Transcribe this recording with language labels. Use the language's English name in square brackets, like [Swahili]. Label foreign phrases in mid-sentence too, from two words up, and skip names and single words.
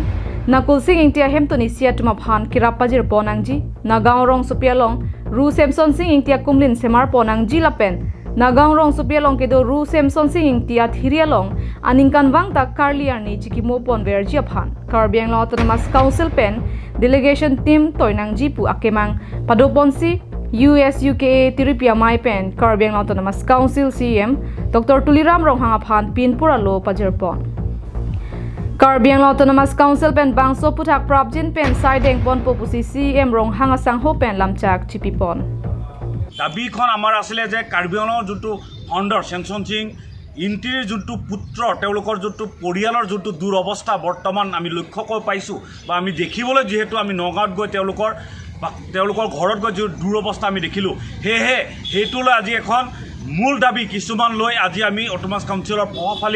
[Karbi] nakul singing tia hemtoni sia tuma phan kirapajir ponangji nagaon rong sopialong Ru Samson Singing tia kumlin semar ponangji lapen Nagaong rong supialong kedo Ru Samson Singing tia thirialong aningkan wang tak karliar ni chikimo pon verji aphan Karbi Anglong Autonomous Council pen delegation team toinang jipu akemang padoponsi USUKA tiripia mai pen Karbi Anglong Autonomous Council CEM Dr. Tuliram rong hangaphan pinpur aloh pajirpon Karbi Anglong Autonomous Council pen bangso puthak prabjin pen saideng pon popusi CEM rong hangasang ho pen lamchak chipipon [Assamese] দাবীখন আমাৰ আছিলে যে কাৰ্বি আংলঙৰ যোনটো ফাউণ্ডাৰ চেংচন সিং ইণ্টিৰ যোনটো পুত্ৰ তেওঁলোকৰ যোনটো পৰিয়ালৰ যোনটো দুৰৱস্থা বৰ্তমান আমি লক্ষ্য কৰি পাইছোঁ বা আমি দেখিবলৈ যিহেতু আমি নগাঁৱত গৈ তেওঁলোকৰ ঘৰত গৈ যি দুৰৱস্থা আমি দেখিলোঁ সেয়েহে সেইটোলৈ আজি এখন মূল দাবী কিছুমান লৈ আজি আমি অটোনমাছ কাউন্সিলৰ প্ৰভাৱশালী